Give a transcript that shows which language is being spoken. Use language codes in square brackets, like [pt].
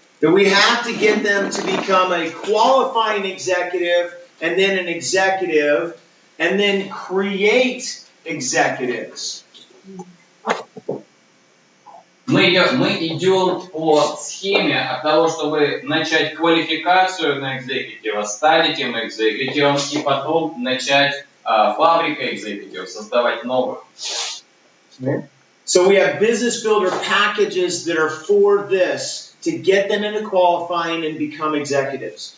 [en] That we have to get them to become a qualifying executive, and then an executive, and then create executives. [ru] Мы идем по схеме от того, чтобы начать квалификацию на экзекутива, стать этим экзекутивом и потом начать фабрика экзекутивов, создавать новых. [en] So we have business builder packages that are for this, to get them into qualifying and become executives.